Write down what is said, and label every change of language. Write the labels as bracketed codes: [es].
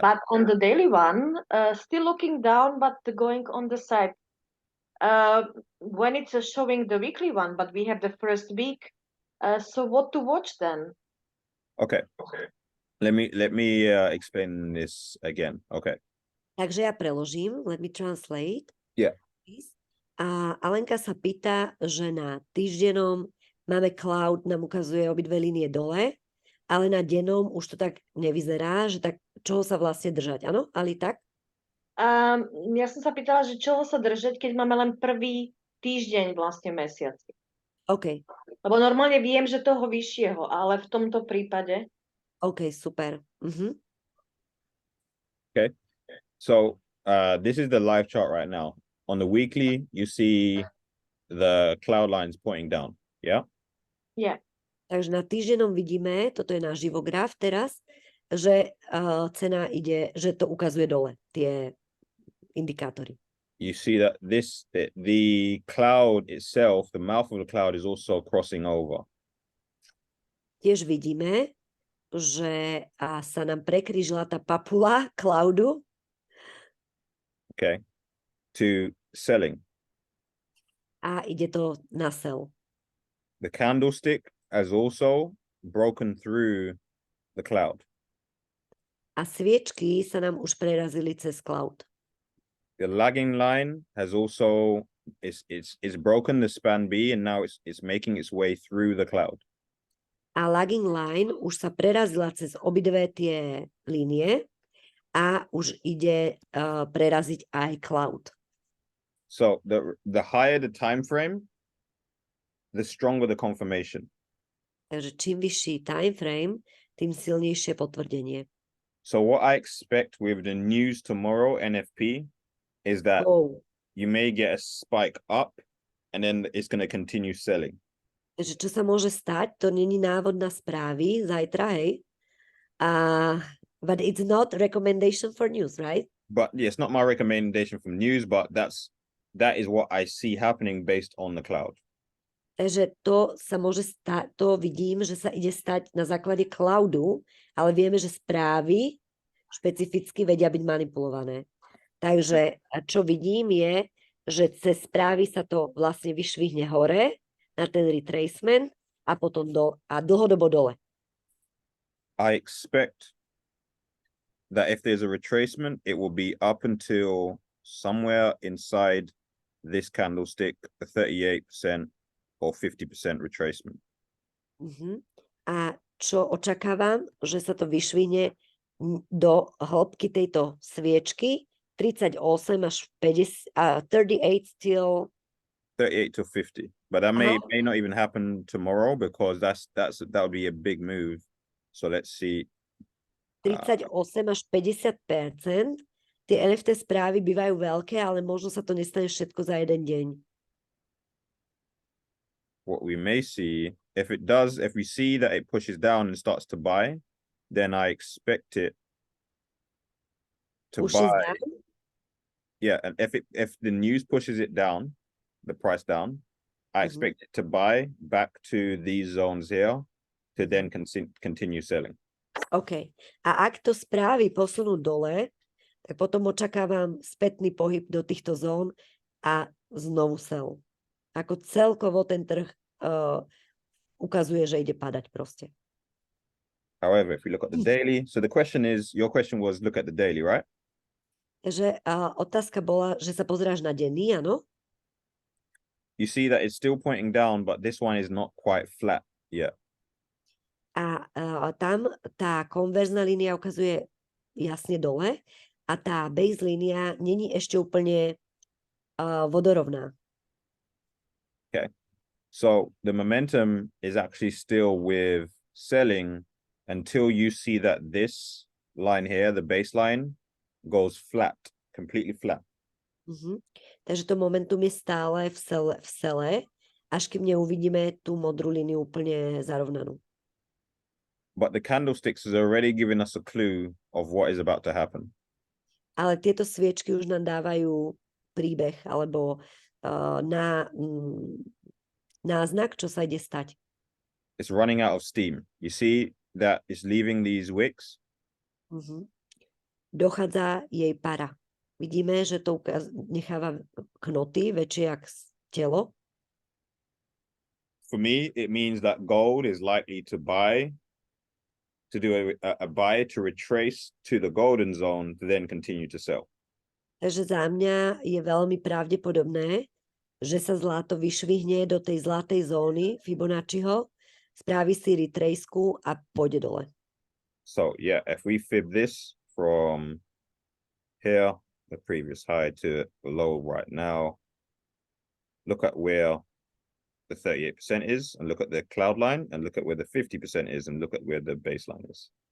[en] But on the daily one, still looking down, but going on the side. When it's showing the weekly one, but we have the first week. So what to watch then? Okay. Let me explain this again. Okay. [sk] Takže ja preložím. [en] Let me translate. Yeah. [sk] A Alenka sa pýta, že na týždennom máme cloud, nám ukazuje obidve línie dole, ale na dennom už to tak nevyzerá, že tak čoho sa vlastne držať. Áno, Ali, tak? Ja som sa pýtala, že čoho sa držať, keď máme len prvý týždeň vlastne mesiaci. [en] OK. [sk] Lebo normálne viem, že toho vyššieho, ale v tomto prípade... [en] OK, super. Okay. So this is the live chart right now. On the weekly, you see the cloud lines pointing down. Yeah. Yeah. [sk] Takže na týždennom vidíme, toto je náš živograf teraz, že cena ide, že to ukazuje dole, tie indikátory. [en] You see that the cloud itself, the mouth of the cloud is also crossing over. [sk] Tiež vidíme, že sa nám prekrížila tá papula cloudu. [en] Okay. To selling. [sk] A ide to na sell. [en] The candlestick has also broken through the cloud. [sk] A sviečky sa nám už prerazili cez cloud. [en] The lagging line has also it's broken the span B and now it's making its way through the cloud. [sk] A lagging line už sa prerazila cez obidve tie línie a už ide preraziť aj cloud. [en] So the higher the time frame, the stronger the confirmation. [sk] Takže čím vyšší time frame, tým silnejšie potvrdenie. [en] So what I expect with the news tomorrow NFP is that you may get a spike up and then it's going to continue selling. [sk] Takže čo sa môže stať, to není návod na správy zajtra, hej? [en] But it's not recommendation for news, right? But yeah, it's not my recommendation from news, but that is what I see happening based on the cloud. [sk] Takže to sa môže stať, to vidím, že sa ide stať na základe cloudu, ale vieme, že správy špecificky vedia byť manipulované. Takže čo vidím je, že cez správy sa to vlastne vyšvihne hore na ten retracement a potom dlhodobo dole. [en] I expect that if there's a retracement, it will be up until somewhere inside this candlestick, a 38% or 50% retracement. [sk] A čo očakávam, že sa to vyšvihne do hĺbky tejto sviečky, 38 až 50, 38 still [en] 38 to 50, but that may not even happen tomorrow because that would be a big move. So let's see. [sk] 38 až 50%. Tie NFT správy bývajú veľké, ale možno sa to nestane všetko za jeden deň. [en] What we may see, if we see that it pushes down and starts to buy, then I expect it to Pushes buy. down? Yeah, and if the news pushes it down, the price down, I expect it to buy back to these zones here to then continue selling. [sk] OK. A ak to správy posunú dole, tak potom očakávam spätný pohyb do týchto zón a znovu sell. Ako celkovo ten trh ukazuje, že ide padať proste. [en] However, if we look at the daily, so the question is, your question was look at the daily, right? [sk] Takže otázka bola, že sa pozeráš na denný, áno? [en] You see that it's still pointing down, but this one is not quite flat yet. [sk] A tam tá konverzná línia ukazuje jasne dole a tá base línia není ešte úplne vodorovná. [en] Okay. So the momentum is actually still with selling until you see that this line here, the baseline, goes flat, completely flat. [sk] Takže to momentum je stále v sele, až kým neuvidíme tú modrú líniu úplne zarovnanú. [en] But the candlesticks is already giving us a clue of what is about to happen. [sk] Ale tieto sviečky už nám dávajú príbeh alebo náznak, čo sa ide stať. [en] It's running out of steam. You see that it's leaving these wicks. [sk] Dochádza jej para. Vidíme, že to necháva knoty väčšie jak telo. [en] For me, it means that gold is likely to buy, to do a buy to retrace to the golden zone to then continue to sell. [sk] Takže za mňa je veľmi pravdepodobné, že sa zlato vyšvihne do tej zlatej zóny Fibonacciho, spraví si retraceku a pôjde dole. [en] So yeah, if we fib this from here, the previous high to the low right now, look at where the 38% is and look at the cloud line and look at where the 50% is and look at where the baseline is.